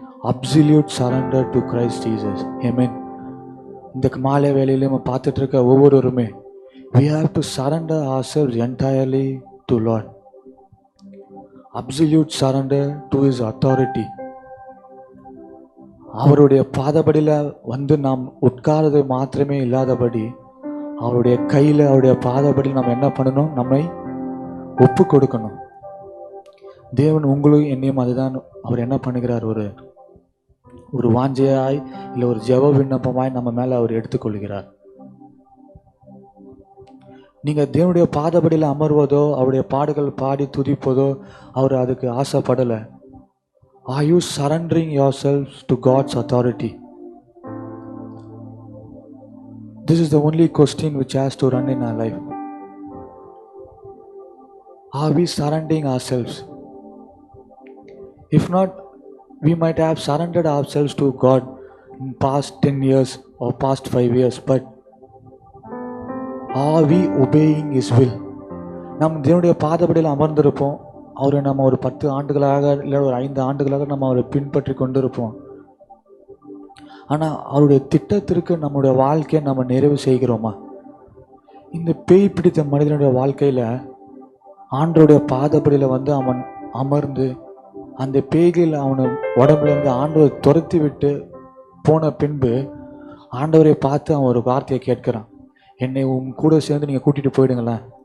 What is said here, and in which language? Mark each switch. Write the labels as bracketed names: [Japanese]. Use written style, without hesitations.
[English] Absolute surrender to Christ Jesus. Amen. [Tamil] இந்த மாலை வேளையில நம்ம பார்த்துட்டு இருக்க ஒவ்வொருவருமே, [English] we have to surrender ourselves entirely to Lord. Absolute surrender to his authority. [Tamil] அவருடைய பாதபடியில் வந்து நாம் உட்காரது மாத்திரமே இல்லாதபடி, அவருடைய கையில் அவருடைய பாதபடியில் நம்ம என்ன பண்ணணும்? நம்மை ஒப்பு கொடுக்கணும். தேவன் உங்களையும் என்னையும் அதுதான் அவர் என்ன பண்ணுகிறார், ஒரு வாஞ்சையாய் இல்லை ஒரு ஜெப விண்ணப்பமாய் நம்ம மேலே அவர் எடுத்துக்கொள்கிறார். நீங்கள் தேவனுடைய பாதபடியில் அமர்வதோ அவருடைய பாடுகள் பாடி துதிப்பதோ அவர் அதுக்கு ஆசைப்படலை. [English] Are you surrendering yourselves to God's authority? This is the only question which has to run in our life. Are we surrendering ourselves? If not, we might have surrendered ourselves to God in past 10 years or past 5 years, but are we obeying His will? [Tamil] நாம் தேவனுடைய பாதபடியில் அமர்ந்திருப்போம். அவரை நம்ம ஒரு 10 ஆண்டுகளாக இல்லை ஒரு 5 ஆண்டுகளாக நம்ம அவரை பின்பற்றி கொண்டிருப்போம். ஆனால் அவருடைய திட்டத்திற்கு நம்முடைய வாழ்க்கையை நம்ம நிறைவு செய்கிறோமா? இந்த பேய் பிடித்த மனிதனுடைய வாழ்க்கையில் ஆண்டவருடைய பாதபடியில் வந்து அவன் அமர்ந்து அந்த பேய்கள் அவனை உடம்புல இருந்து ஆண்டவர் துரத்தி விட்டு போன பின்பு ஆண்டவரை பார்த்து அவன் ஒரு வார்த்தையை கேட்கிறான், என்னை உன் கூட சேர்ந்து நீங்கள் கூட்டிகிட்டு போயிடுங்களேன்.